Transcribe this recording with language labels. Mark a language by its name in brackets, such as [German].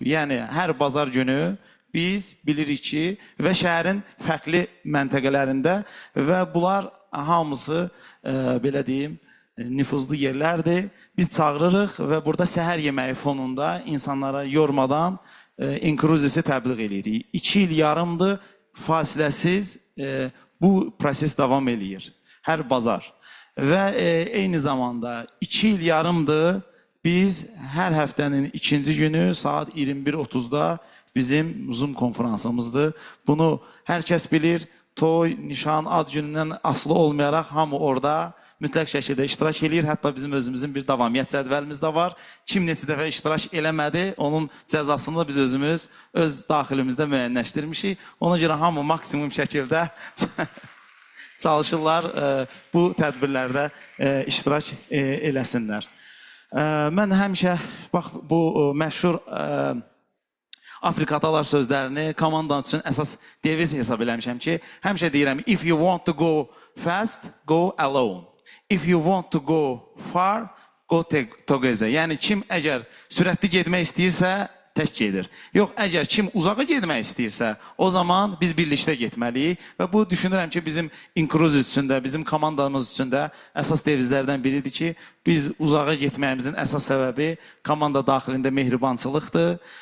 [Azerbaijani] Yəni, hər bazar günü biz bilirik ki, və şəhərin fərqli məntəqələrində və bunlar hamısı, belə deyim, nüfuzlu yerlərdir. Biz çağırırıq və burada səhər yeməyi fonunda insanlara yormadan inklüzisi təbliğ edirik. 2 il yarımdır, fasiləsiz bu proses davam edir. Hər bazar. Və eyni zamanda 2 il yarımdır biz hər həftənin 2-ci günü saat 21:30-da bizim Zoom konferansımızdır. Bunu hər kəs bilir. Toy, nişan, ad günündən asılı olmayaraq hamı orada mütləq şəkildə iştirak edir. Hətta bizim özümüzün bir davamiyyət cədvəlimiz də var. Kim neçə dəfə iştirak eləmədi, onun cəzasını da biz özümüz öz daxilimizdə müəyyənləşdirmişik. Ona görə hamı maksimum şəkildə çalışırlar bu tədbirlərdə iştirak eləsinlər. Mən həmişə, bax, bu məşhur Afrika atalar sözlərini komandanın üçün əsas deviz hesab eləmişəm ki, həmişə deyirəm, [English] if you want to go fast, go alone. If you want to go far, go together. [Azerbaijani] Yəni, kim əgər sürətli getmək istəyirsə, tək gedir. Yox, əgər kim uzağa getmək istəyirsə, o zaman biz birlikdə getməliyik və bu düşünürəm ki, bizim inklüziv üçün də, bizim komandamız üçün də əsas devizlərdən biridir ki, biz uzağa getməyimizin əsas səbəbi komanda daxilində mehribançılıqdır.